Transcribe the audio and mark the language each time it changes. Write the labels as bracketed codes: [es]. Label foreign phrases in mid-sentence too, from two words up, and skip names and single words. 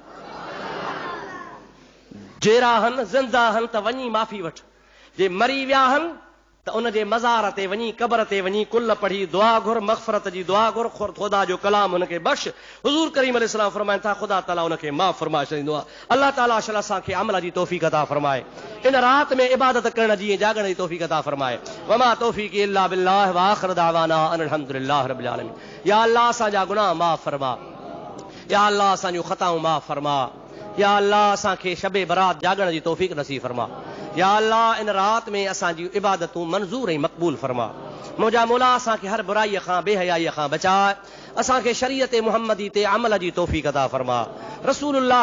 [sd] जेरा हन ज़िंदा हन त वञी माफ़ी वठ, जे मरी विया हन त उन जे मज़ार ते वञी, क़ब्र ते वञी कुल पढ़ी दुआ घुर, मग़फ़रत जी दुआ घुर, ख़ुदा जो कलाम हुनखे बख़्श। हुज़ूर करीम अलैहिस्सलाम फरमाइनि था ख़ुदा ताला हुनखे माफ़ फरमाए छॾींदो आहे। अल्लाह ताला असांखे अमल जी तौफ़ीक़ अता फरमाए, इन राति में इबादत करण जी, जागण जी तौफ़ीक़ अता फरमाए। [ar] وما توفيقي إلا بالله وآخر دعوانا أن الحمد لله رب العالمين. [sd] या अल्लाह असांजा गुनाह माफ़ फरमा, या अल्लाह असांजूं ख़ताऊं माफ़ फरमा, या अल्लाह असांखे शबे बरात जागण जी तौफ़ीक़ नसीब फरमा। या अल्लाह इन रात में असांजी इबादतूं मंज़ूर ऐं मक़बूल फरमा। मुंहिंजा मौला असांखे हर बुराईअ खां बेहयाईअ खां बचाए असांखे शरीयत मुहम्मदी ते अमल जी तौफ़ीक़ अता फरमा रसूलुल्लाह